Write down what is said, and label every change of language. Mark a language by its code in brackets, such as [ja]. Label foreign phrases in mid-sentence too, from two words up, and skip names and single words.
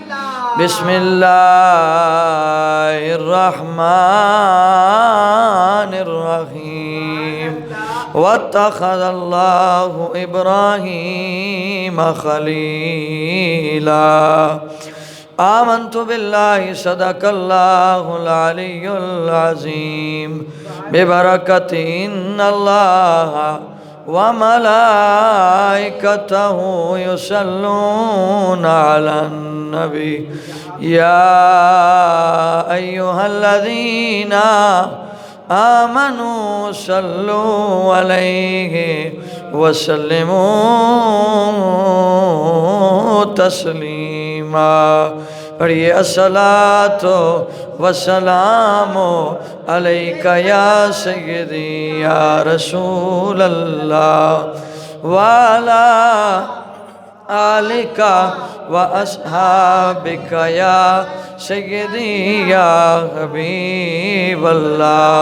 [ar] بسم الله الرحمن الرحيم واتخذ الله إبراهيم خليلا آمنت بالله صدق الله العلي العظيم ببركة إن الله و ملائكته يصلون على النبي يا أيها الذين آمنوا صلوا عليه وسلموا تسليما. پڑھیے الصلاة والسلام عليك يا سيدي يا رسول الله وعلى آلك وأصحابك يا سيدي يا حبيب الله.